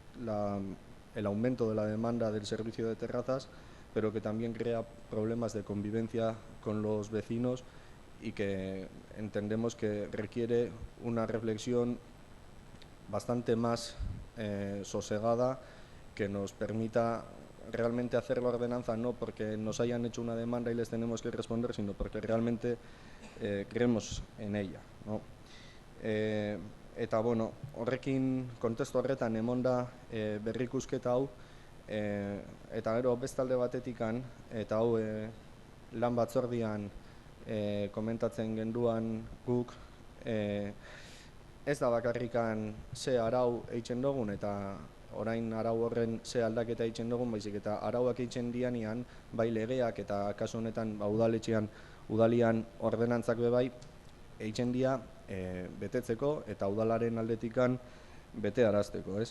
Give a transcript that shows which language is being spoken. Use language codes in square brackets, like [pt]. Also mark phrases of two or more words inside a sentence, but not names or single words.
[es] el aumento de la demanda del servicio de terrazas, pero que también crea problemas de convivencia con los vecinos y que entendemos que requiere una reflexión bastante más sosegada, que nos permita realmente hacer la ordenanza no porque nos hayan hecho una demanda y les tenemos que responder, sino porque realmente creemos en ella, ¿no? [eu] Eta bueno, horrekin kontestu horretan emonda berrikusketa hau, eta gero bestalde batetikan, eta hau lan batzordian komentatzen genduan guk, ez da bakarrikan ze arau eitzen dugun, eta orain arau horren ze aldaketa eitzen dugun, baizik eta arauak eitzen dianean, bai legeak eta kasu honetan udalian ordenantzak bebai, eitzen dia betetzeko eta udalaren aldetikan bete arazteko, ez?